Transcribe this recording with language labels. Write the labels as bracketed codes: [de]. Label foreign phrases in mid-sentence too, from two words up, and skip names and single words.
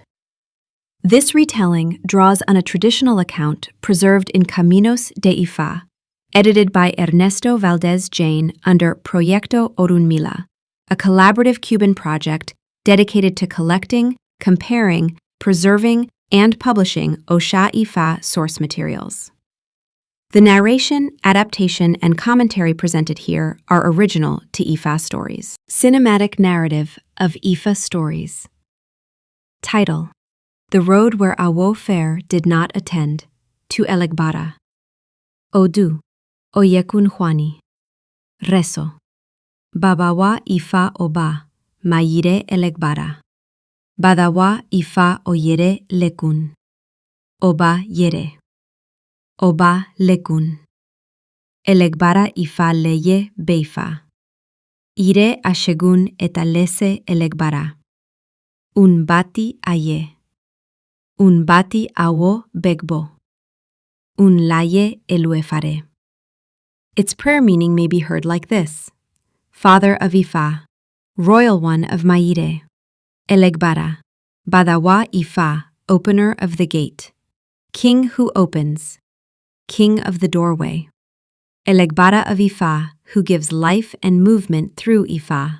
[en] This retelling draws on a traditional account preserved in Caminos de Ifa, edited by Ernesto Valdez Jain under Proyecto Òrúnmìlà, a collaborative Cuban project dedicated to collecting, comparing, preserving, and publishing Òsha Ifa source materials. The narration, adaptation, and commentary presented here are original to Ifa Stories. Cinematic narrative of Ifa Stories. Title: The Road Where Awó Fare Did Not Attend, to Elegbara. Odù Oyekun Juani. [yo] Rezo: Badawa Ifá Oba, Niyere Elegbara. Badawa Ifá Oyekun Juani. Oba Lekun. Elegbara Ifá leye beifa. Ire ashegun etalese Elegbara. Un bati aye. Un bati awó begbo. Un laye Awó Fare. [en] Its prayer meaning may be heard like this: Father of Ifa, Royal One of Niyere, Elegbara, Badawa Ifá, Opener of the Gate, King who opens, King of the doorway, Elegbara of Ifa, who gives life and movement through Ifa.